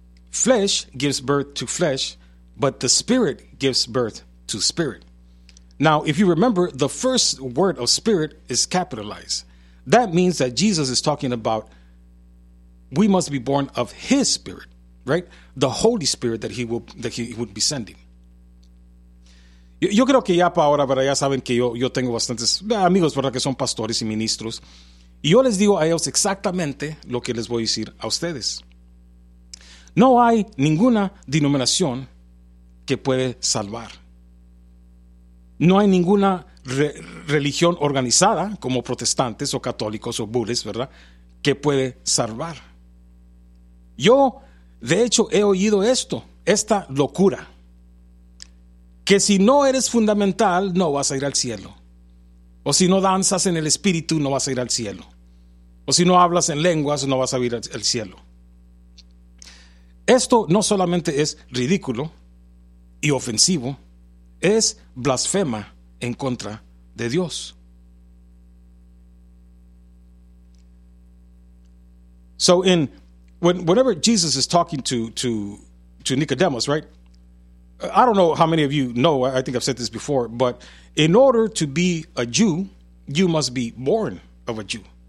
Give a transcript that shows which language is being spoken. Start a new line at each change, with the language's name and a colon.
English: Flesh gives birth to flesh, but the spirit gives birth to spirit. Now, if you remember, the first word of spirit is capitalized. That means that Jesus is talking about we must be born of his spirit, right? The Holy Spirit that he would be sending.
Spanish: Yo creo que ya para ahora, ¿verdad? Ya saben que yo tengo bastantes amigos, ¿verdad? Que son pastores y ministros. Y yo les digo a ellos exactamente lo que les voy a decir a ustedes. No hay ninguna denominación que puede salvar. No hay ninguna religión organizada como protestantes o católicos o bulles, ¿verdad? Que puede salvar. Yo, de hecho, he oído esto, esta locura. Que si no eres fundamental, no vas a ir al cielo. O si no danzas en el espíritu, no vas a ir al cielo. O si no hablas en lenguas, no vas a ir al cielo. Esto no solamente es ridículo y ofensivo, es blasfema en contra de Dios.
English: So in whenever Jesus is talking to Nicodemus, right? I don't know how many of you know, I think I've said this before, but in order to be a Jew, you must be born of a Jew.